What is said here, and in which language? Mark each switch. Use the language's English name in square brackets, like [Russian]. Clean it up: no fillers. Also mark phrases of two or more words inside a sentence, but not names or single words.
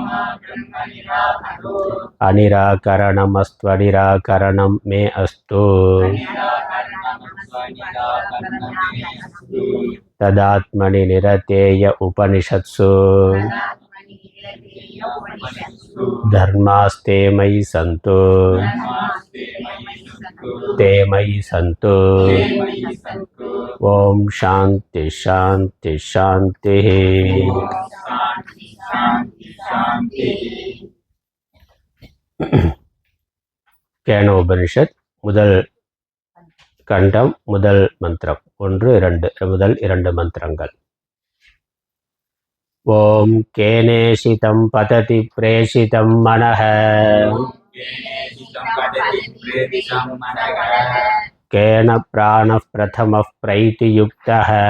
[Sanskrit] अनिराकरणमस्त्वनिराकरणं मे अस्तु तदात्मनि निरतेय उपनिषत्सु धर्मास्ते मयि सन्तु ते मयि सन्तु। ओम शांति शांति शांति। [Tamil] கேனோபனிஷத் முதல் கண்டம் முதல் மந்திரம் 1 2 முதல் 2 மந்திரங்கள். [Sanskrit] ओम् केनेषितं पतति प्रेषितं मनः केन प्राणः प्रथमः प्रैति युक्तः